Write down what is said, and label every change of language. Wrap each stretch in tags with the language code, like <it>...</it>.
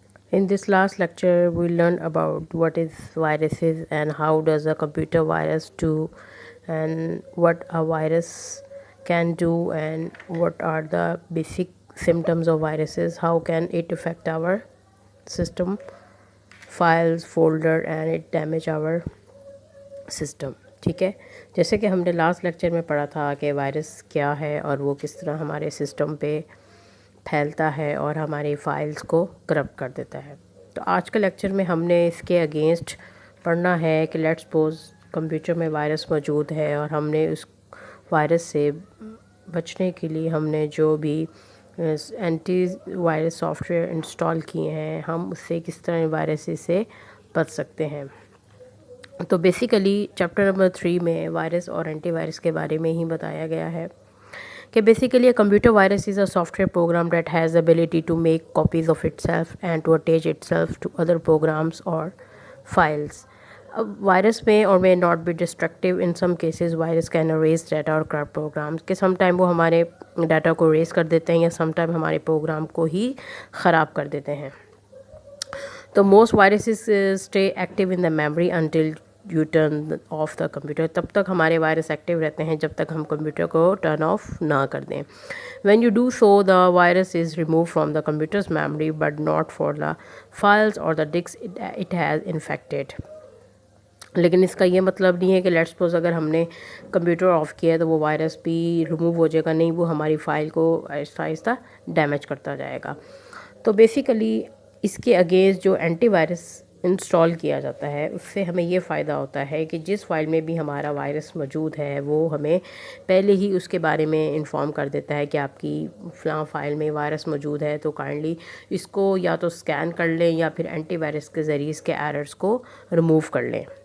<en>In this last lecture, we learned about what is viruses and how does a computer virus do, and what a virus can do, and what are the basic symptoms of viruses, how can it affect our system, files, folder, and it damage our system.</en> <hi>ठीक है, जैसे कि हमने last lecture में पढ़ा था कि virus क्या है और वो किस तरह हमारे सिस्टम पे फैलता है और हमारी फाइल्स को करप्ट कर देता है. तो आज के लेक्चर में हमने इसके अगेंस्ट पढ़ना है कि लेट्स सपोज कंप्यूटर में वायरस मौजूद है और हमने उस वायरस से बचने के लिए हमने जो भी एंटी वायरस सॉफ्टवेयर इंस्टॉल किए हैं, हम उससे किस तरह वायरस से बच सकते हैं.</hi> <en>तो basically chapter number 3 में virus और एंटी वायरस के बारे में ही बताया गया है कि basically a computer virus is a software program that has the ability to make copies of itself and to attach itself to other programs or files.</en> <hi>अब वायरस में और may not be destructive. In some cases virus can erase data or corrupt programs, कि sometime वो हमारे data को erase कर देते हैं या sometime हमारे प्रोग्राम को ही ख़राब कर देते हैं.</hi> <en>तो most viruses stay active in the memory until you turn off the computer.</en> <hi>तब तक हमारे वायरस एक्टिव रहते हैं जब तक हम कंप्यूटर को टर्न ऑफ ना कर दें.</hi> <en>When you do so, the virus is removed from the computer's memory but not for the files or the disks it has infected.</en> <hi>लेकिन इसका ये मतलब नहीं है कि लेट्स सपोज अगर हमने कंप्यूटर ऑफ़ किया है तो वो वायरस भी रिमूव हो जाएगा. नहीं, वो हमारी फ़ाइल को आहिस्ता आहिस्ता डैमेज करता जाएगा. तो बेसिकली इसके अगेंस्ट जो एंटीवायरस इंस्टॉल किया जाता है उससे हमें ये फ़ायदा होता है कि जिस फाइल में भी हमारा वायरस मौजूद है वो हमें पहले ही उसके बारे में इन्फॉर्म कर देता है कि आपकी फ़लाँ फ़ाइल में वायरस मौजूद है, तो काइंडली इसको या तो स्कैन कर लें या फिर एंटीवायरस के ज़रिए इसके एरर्स को रिमूव कर लें.</hi>